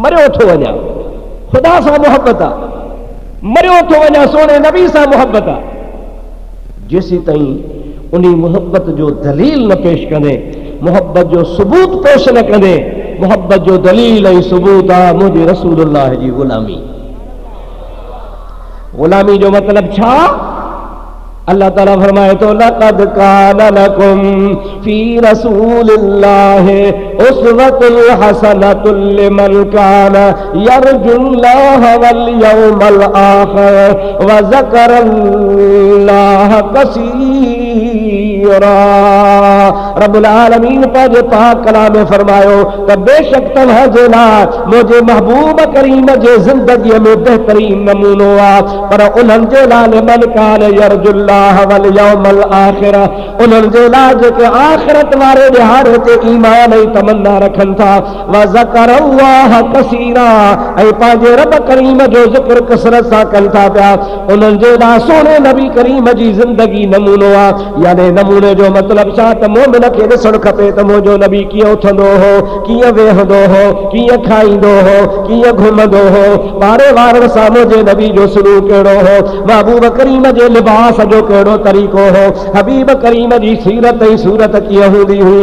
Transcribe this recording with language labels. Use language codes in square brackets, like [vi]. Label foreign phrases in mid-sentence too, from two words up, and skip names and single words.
[sd] मरियो थो वञा ख़ुदा सां मोहबत आहे, मरियो थो वञा सोने नबी सां मोहबत आहे, जेसी ताईं उन मोहब्बत जो दलील न पेश कंदे, मोहब्बत जो सबूत पेश न कंदे, मोहब्बत जो दलील ऐं सबूत आहे मुंहिंजे रसूलुल्लाह जी ग़ुलामी। ग़ुलामी जो मतिलब छा? [ar] अल्लाह ताला फरमाए तो لقد كان لكم في رسول الله أسوة حسنة لمن كان يرجو الله واليوم الآخر وذكر الله كثيرا. [sd] रब्बुल आलमीन पंहिंजे पाक कलाम में फरमायो त बेशक तव्हांजे लाइ मुंहिंजे महबूब करीम जे ज़िंदगीअ में बहितरीन नमूनो आहे, पर उन्हनि जे लाइ [ar] لمن كان يرجو الله واليوم الآخر, [sd] उन्हनि जे लाइ जेके आख़िरत वारे ॾिहाड़े ते ईमान ऐं तमन्ना रखन था। [ar] وذكر الله كثيرا [sd] ऐं पंहिंजे रब करीम जो ज़िक्र कसरत सां कनि था पिया। उन्हनि जे ॾांहुं सोने नबी करीम जी ज़िंदगी नमूनो आहे। यानी नमूने जो मतिलबु छा त मोमिन खे ॾिसणु खपे त मुंहिंजो नबी कीअं उथंदो हो, कीअं वेहंदो हो, कीअं खाईंदो हो, कीअं घुमंदो हो, ॿारे वारनि सां मुंहिंजे नबी जो सलूक कहिड़ो हो, महबूब करीम जे लिबास जो कहिड़ो तरीक़ो हो, हबीब करीम जी सीरत ऐं सूरत कीअं हूंदी हुई।